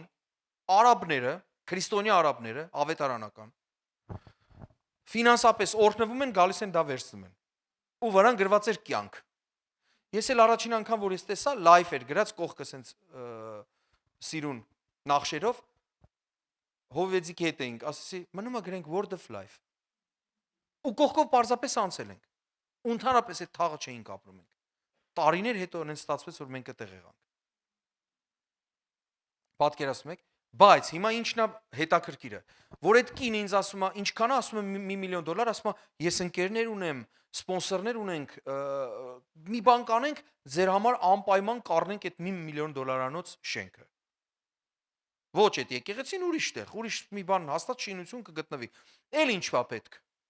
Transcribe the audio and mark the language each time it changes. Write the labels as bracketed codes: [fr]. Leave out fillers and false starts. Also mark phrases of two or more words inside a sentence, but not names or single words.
[hy] արաբները, քրիստոնյա արաբները, ավետարանական, ֆինանսապես օրհնվում են, գալիս են դա վերցնում են։ Ու վրան գրված էր կյանք։ Ես էլ առաջին անգամ որ ես տեսա, լայվ էր գրած կողքը սենց սիրուն նախշերով, հովվեձիքի հետ էինք, ասեցի, մնում է գրենք [en] word of life։ [hy] Ու կողքով պարզապես անցել ենք։ Ու ընդհանրապես այդ թաղը չէինք ապրում ենք։ Տարիներ հետո այնց ստացվեց, որ մենք այդտեղ եղանք։ Պատկերացնում եք, բայց հիմա ինչն է հետաքրքիրը, որ այդ կինը ինձ ասում է, ինչքան է, ասում եմ $1 միլիոն, ասում է, ես ընկերներ ունեմ, սպոնսորներ ունենք, մի բան կանենք, ձեր համար անպայման կառնենք այդ $1 միլիոն շենքը։ Ոչ այդ եկեղեցին ուրիշ տեղ, ուրիշ մի բան հաստատ շինություն կգտնվի։ Էլ ինչ է պետք։